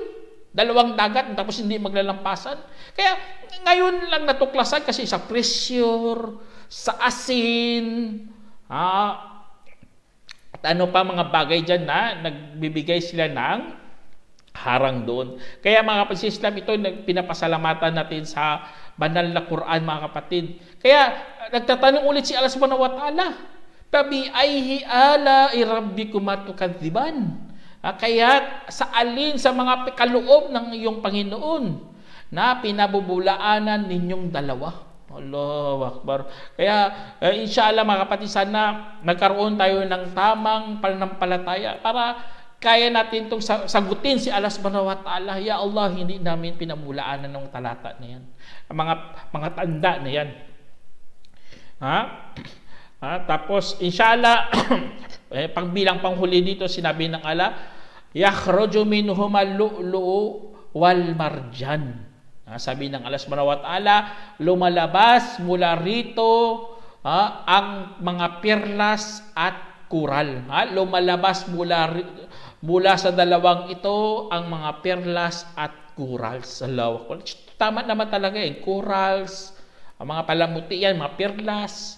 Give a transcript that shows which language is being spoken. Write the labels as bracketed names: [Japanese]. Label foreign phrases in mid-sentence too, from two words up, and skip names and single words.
[Filipino] 2 dagat, tapos hindi maglalampasan. Kaya ngayon lang natuklasan kasi sa pressure, sa asin, at pa mga bagay dyan na nagbibigay sila ng harang doon. Kaya mga kapatid Islam, ito pinapasalamatan natin sa banal na Quran, mga kapatid. [Arabic] Kaya nagtatanong ulit si الله سبحانه وتعالى فبأي آلاء ربكما تكذبان. [Filipino] Kaya sa alin sa mga kaloob ng iyong Panginoon na pinabubulaanan ninyong 2. [Arabic] الله أكبر. [Filipino] Kaya inshallah, mga kapatid, sana nagkaroon tayo ng tamang pananampalataya para kaya natin itong sagutin si Allah [Arabic] سبحانه وتعالى. يا الله, [Filipino] hindi namin pinabulaanan ng talata na yan. Mga tanda na yan. Tapos, inshallah, pagbilang panghuli dito, sinabi ng Allah, [Arabic] يخرج منهما اللؤلؤ والمرجان. [Filipino] Sabi ng Allah [Arabic] سبحانه وتعالى, [Filipino] lumalabas mula rito ang mga perlas at kural. Lumalabas mula sa 2 ito ang mga perlas at corals. Tama naman talaga corals, ang mga palamuti yan, mga perlas.